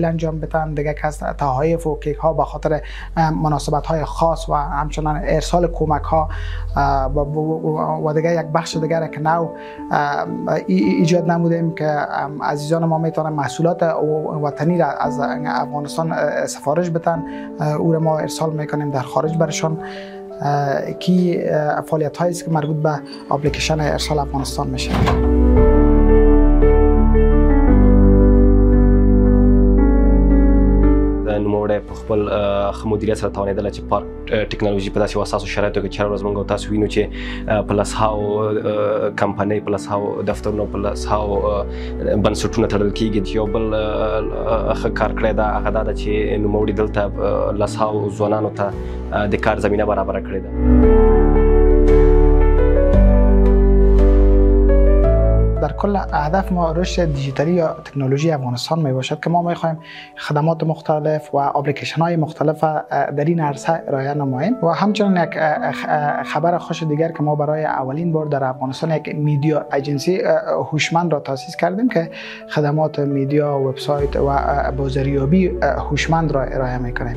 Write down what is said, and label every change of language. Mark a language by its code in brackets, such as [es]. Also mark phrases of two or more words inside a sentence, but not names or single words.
[fa] انجام بدن، دیگه که از تحایف و کیک ها به خاطر مناسبت‌های خاص و همچنان ارسال کمک ها و دیگه یک بخش دیگر که نو ایجاد نمودیم که عزیزان ما میتونن محصولات وطنی را از افغانستان سفارش بدن، او را ما ارسال میکنیم در خارج برشان کی فعالیت هایی است که مربوط به اپلیکیشن ارسال افغانستان میشه. [ps] نوموړی په خپل ښه مدیریت سره توانېدله چې پارک ټکنالوژي په داسې حساسو شرایطو کې چې هره ورځ موږ تاسو وینو چې په لسهاو کمپنۍ په لسهاو دفترونو په لسهاو بنسټونه تړل کېږي. چې یو بل ښه کار کړی ده هغه دا ده چې نوموړي دلته لسهاو ځوانانو ته د کار زمینه برابره کړې ده. [fa] در کل هدف ما رشد دیجیتالی یا تکنولوژی افغانستان می باشد که ما می خواهیم خدمات مختلف و اپلیکیشن های مختلف در این عرصه ارائه نماییم و همچنین یک خبر خوش دیگر که ما برای اولین بار در افغانستان یک [en] media agency [fa] هوشمند را تأسیس کردیم که خدمات میدیا، وبسایت و بازاریابی هوشمند را ارائه می کنیم.